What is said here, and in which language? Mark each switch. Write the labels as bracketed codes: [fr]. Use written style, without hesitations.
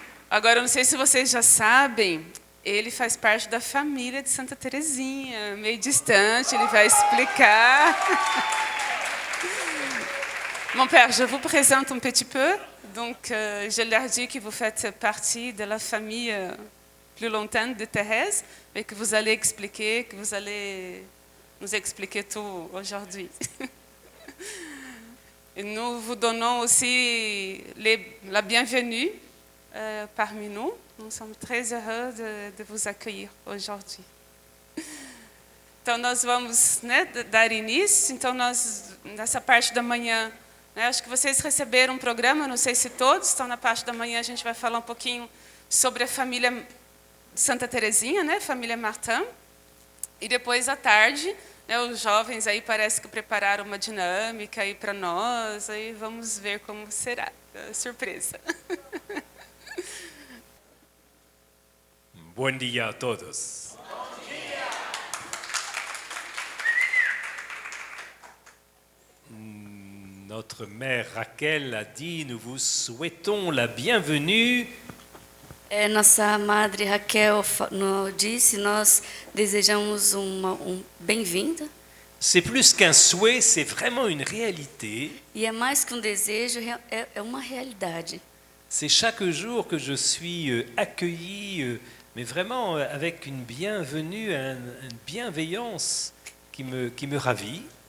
[pt] Agora, eu não sei se vocês já sabem, ele faz parte da família de Santa Teresinha, meio distante, ele vai explicar. [fr] Mon père, je vous présente un petit peu. Donc, je leur dis que vous faites partie de la famille plus lointaine de Thérèse, et que vous allez expliquer, que vous allez nous expliquer tout aujourd'hui. Et nous vous donnons aussi la bienvenue parmi nous. Nous sommes très heureux de vous accueillir aujourd'hui. [pt] Então, nós vamos, né, dar início. Então, nessa parte da manhã, né, acho que vocês receberam um programa, não sei se todos, então na parte da manhã a gente vai falar um pouquinho sobre a família Santa Teresinha, né, família Martin. E depois, à tarde, né, os jovens aí parece que prepararam uma dinâmica aí para nós, aí vamos ver como será. Surpresa. Bom dia a todos. Bom dia. [fr] Notre mère Raquel a dit, nous vous souhaitons la bienvenue. [pt] Nossa madre Raquel disse, nós desejamos bem-vinda. [fr] C'est plus qu'un souhait, c'est vraiment une réalité. [pt] E é mais que um desejo, é uma realidade. [fr] C'est chaque jour que je suis accueilli, mais vraiment avec une bienvenue, une bienveillance qui me ravit.